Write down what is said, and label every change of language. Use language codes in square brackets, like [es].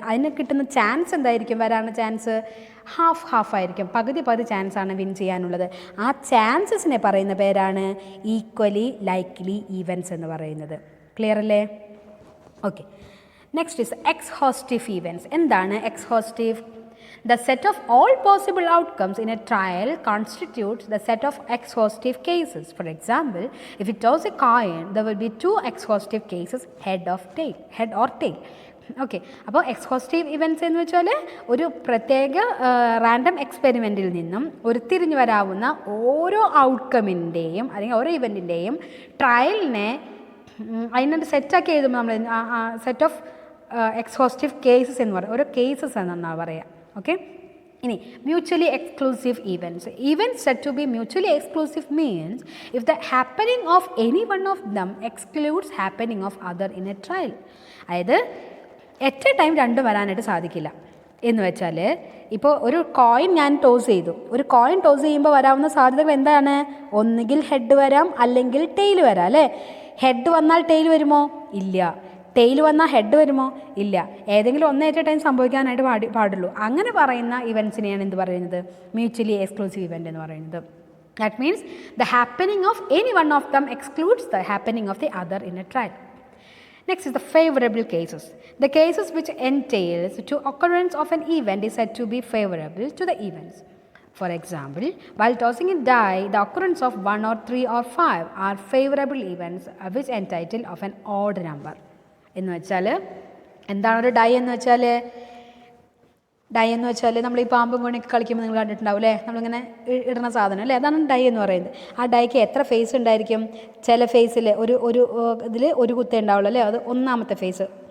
[ml] അതിന് കിട്ടുന്ന ചാൻസ് എന്തായിരിക്കും? വരാനുള്ള ചാൻസ് ഹാഫ് ആയിരിക്കും. പകുതി ചാൻസാണ് വിൻ ചെയ്യാനുള്ളത്. ആ ചാൻസസിനെ പറയുന്ന പേരാണ് ഈക്വലി ലൈക്ലി ഈവൻസ് എന്ന് പറയുന്നത്. ക്ലിയർ അല്ലേ? [en] Okay, next is exhaustive events. [ml] എന്താണ് exhaustive? [en] The set of all possible outcomes in a trial constitutes the set of exhaustive cases. For example, if we toss a coin, there will be 2 exhaustive cases, head or tail. [ml] Okay, അപ്പോൾ exhaustive events എന്ന് വെച്ചാൽ ഒരു പ്രത്യേക random എക്സ്പെരിമെൻറ്റിൽ നിന്നും ഉരുത്തിരിഞ്ഞു വരാവുന്ന ഓരോ ഔട്ട്കമിൻ്റെയും അല്ലെങ്കിൽ ഓരോ ഇവൻറ്റിൻ്റെയും ട്രയലിനെ അതിനൊരു സെറ്റാക്കി എഴുതുമ്പോൾ നമ്മൾ സെറ്റ് ഓഫ് എക്സ്ഹോസ്റ്റീവ് കേസസ് എന്ന് പറയും. ഓരോ കേസസ് എന്നാണ് പറയുക. [en] Okay, ini mutually exclusive events. Events said to be mutually exclusive means if the happening of any one of them excludes happening of other in a trial. [ml] അതായത് at A time രണ്ടും വരാനായിട്ട് സാധിക്കില്ല എന്ന് വെച്ചാൽ, ഇപ്പോൾ ഒരു കോയിൻ ഞാൻ toss ചെയ്തു. ഒരു കോയിൻ ടോസ് ചെയ്യുമ്പോൾ വരാവുന്ന സാധ്യതകൾ എന്താണ്? ഒന്നുകിൽ ഹെഡ് വരാം അല്ലെങ്കിൽ ടെയിൽ വരാം അല്ലേ? ഹെഡ് വന്നാൽ ടെയിൽ വരുമോ? ഇല്ല. ടെയിൽ വന്നാൽ ഹെഡ് വരുമോ? ഇല്ല. ഏതെങ്കിലും ഒന്നേറ്റ ടൈം സംഭവിക്കാനായിട്ട് പാടുള്ളൂ. അങ്ങനെ പറയുന്ന ഇവൻറ്റ്സിനെയാണ് എന്ത് പറയുന്നത്? [en] mutually exclusive event [ml] എന്ന് പറയുന്നത്. [en] That means the happening of any one of them excludes the happening of the other in a trial. Next is the favorable cases. The cases which entails to occurrence of an event is said to be favorable to the events. For example, while tossing a die, the occurrence of 1 or 3 or 5 are favorable events which entitle of an odd number. [ml] എന്ന് വെച്ചാൽ എന്താണ് ഒരു dye എന്ന് വെച്ചാൽ? Dye എന്ന് വെച്ചാൽ നമ്മൾ ഈ പാമ്പും കോണിയൊക്കെ കളിക്കുമ്പോൾ നിങ്ങൾ കണ്ടിട്ടുണ്ടാവും അല്ലേ? നമ്മളിങ്ങനെ ഇടുന്ന സാധനം അല്ലേ? അതാണ് ഡൈ എന്ന് പറയുന്നത്. ആ ഡൈക്ക് എത്ര ഫേസ് ഉണ്ടായിരിക്കും? ചില ഫേസിൽ ഇതിൽ ഒരു കുത്തേ ഉണ്ടാവുള്ളൂ അല്ലേ? അത് ഒന്നാമത്തെ ഫേസ്.